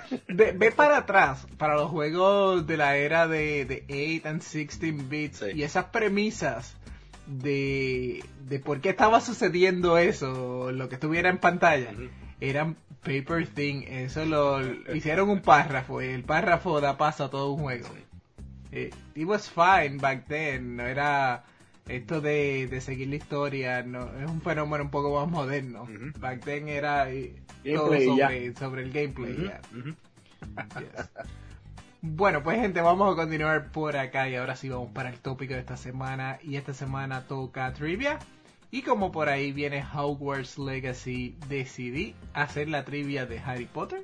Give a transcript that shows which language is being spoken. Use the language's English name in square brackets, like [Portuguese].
[Spanish] Ve para atrás, para los juegos de la era de 8 and 16 bits y Sí. esas premisas de por qué estaba sucediendo eso, lo que estuviera en pantalla, eran paper thin. Eso lo hicieron un párrafo y el párrafo da paso a todo un juego. [English] It was fine back then, [Spanish] no era. Esto de seguir la historia no, es un fenómeno un poco más moderno. [English] Back then [Spanish] era todo Gameplay ya. sobre el gameplay. Yeah. Yes. Bueno, pues gente, vamos a continuar por acá y ahora sí vamos para el tópico de esta semana. Y esta semana toca trivia. Y como por ahí viene Hogwarts Legacy, decidí hacer la trivia de Harry Potter